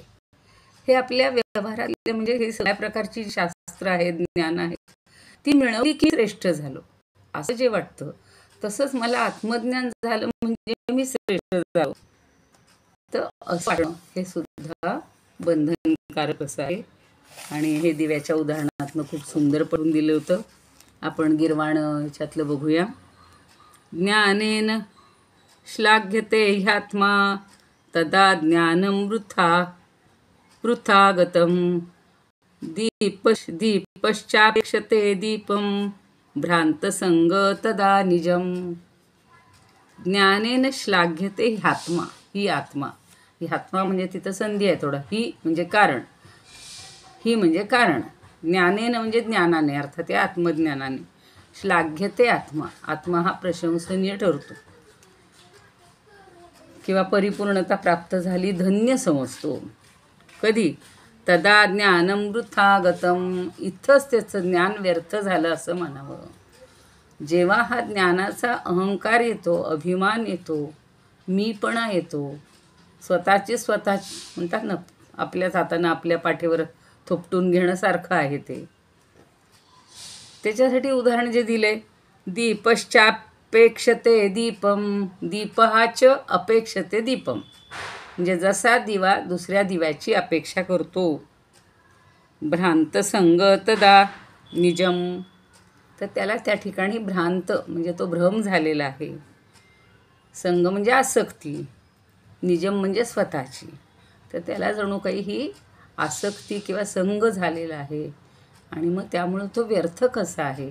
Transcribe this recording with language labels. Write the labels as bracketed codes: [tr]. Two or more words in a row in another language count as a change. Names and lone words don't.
[mr] हे आपल्या व्यवहारातले म्हणजे हे सगळ्या प्रकारची शास्त्र आहेत, ज्ञान आहे, ती मिळवली की श्रेष्ठ झालो असं जे वाटतं, तसंच मला आत्मज्ञान झालं म्हणजे मी श्रेष्ठ झालो. तर असं वाटणं हे सुद्धा बंधनकारक असं आहे. आणि हे दिव्याच्या उदाहरणातनं खूप सुंदर पडून दिलं होतं. आपण गीर्वाण ह्याच्यातलं बघूया. [sa] ज्ञानेन श्लाघ्यते ह्यात्मा तदा ज्ञानं वृथा गतं दीपश्चापेक्षते दीपं भ्रांतसंग तदा निजम. ज्ञानेन श्लाघ्यते ह्यात्मा, [mr] ही आत्मा, ही आत्मा म्हणजे तिथं संधी आहे थोडा, ही म्हणजे कारण, ही म्हणजे कारण, ज्ञानेन म्हणजे ज्ञानाने, अर्थात या आत्मज्ञानाने. [sa] श्लाघ्यते आत्मा, [mr] आत्मा हा प्रशंसनीय ठरतो किंवा परिपूर्णता प्राप्त झाली धन्य समजतो. कधी? [sa] तदा ज्ञानं वृथा गतं, [mr] इथंच त्याचं ज्ञान व्यर्थ झालं असं म्हणावं. जेव्हा हा ज्ञानाचा अहंकार येतो, अभिमान येतो, मीपणा येतो, स्वतः म्हणतात ना, आपल्याच हातानं आपल्या पाठीवर थोपटून घेणं सारखं आहे ते. त्याच्यासाठी उदाहरण जे दिले, [sa] दीपश्चापेक्षते दीपम, दीपहाच अपेक्षते दीपम, [mr] म्हणजे जसा दिवा दुसऱ्या दिव्याची अपेक्षा करतो. [sa] भ्रांतसंग तदा निजम, [mr] तर त्याला त्या ठिकाणी भ्रांत म्हणजे तो भ्रम झालेला आहे. संग म्हणजे आसक्ती, निजम म्हणजे स्वतःची, तर त्याला जणू काही ही आसक्ती किंवा संग झालेला आहे आणि मग त्यामुळं तो व्यर्थ कसा आहे.